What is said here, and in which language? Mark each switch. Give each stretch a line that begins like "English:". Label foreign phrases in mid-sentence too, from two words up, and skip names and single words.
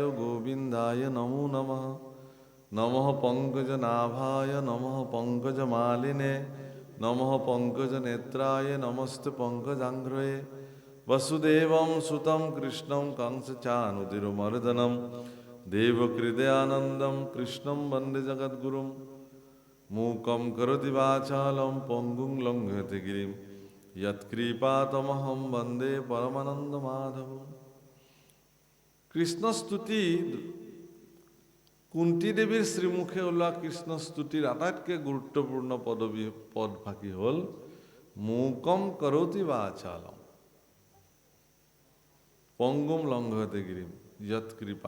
Sanskrit: गोविन्दाय नमो नमः नमः पंकजनाभाय नमः पंकजमालिने नमः पंकजनेत्राय नमस्ते पंकजांघ्रये वसुदेवं सुतं कृष्णं कंसचाणूरमर्दनं देवकृदयानन्दं कृष्णं वन्दे जगद्गुरुं मूकं करोति वाचालं पङ्गुं लङ्घयते गिरिं यत्कृपातमहं वन्दे परमानन्दमाधवम्।
Assamese: কৃষ্ণস্তুতি কুন্তি দেৱীৰ শ্ৰীমুখে ওলোৱা কৃষ্ণস্তুতিৰ আটাইতকৈ গুৰুত্বপূৰ্ণ পদভাগী হ'ল
Sanskrit: মূকম কৰতি বাচালম পংগুম লংঘয়তে গিৰিম যৎ কৃপা।